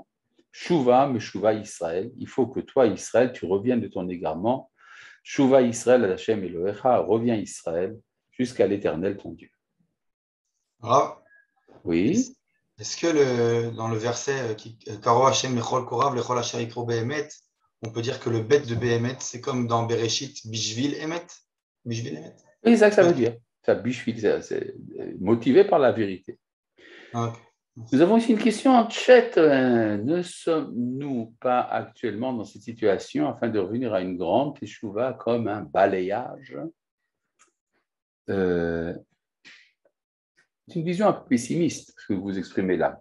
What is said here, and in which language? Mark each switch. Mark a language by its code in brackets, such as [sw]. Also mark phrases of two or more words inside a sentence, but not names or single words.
[he] שובה משובה ישראל, [fr] il faut que toi, Israël, tu reviennes de ton égarement. [he] שובה ישראל עד ה' אלוהיך, [fr] reviens Israël jusqu'à l'Éternel ton Dieu. Alors, Oui. est-ce que dans le verset [he] קרוב ה' לכל קוראיו לכל אשר יקראוהו באמת, [fr] on peut dire que le bet de be'emet, c'est comme dans Bereshit, [he] בשביל אמת? בשביל אמת? [fr] Oui, c'est ça que ça veut dire. Ça, bishvil, c'est motivé par la vérité. Okay. Nous avons ici une question en chat. Ne sommes-nous pas actuellement dans cette situation afin de revenir à une grande teshuva comme un balayage? C'est une vision un peu pessimiste ce que vous exprimez là.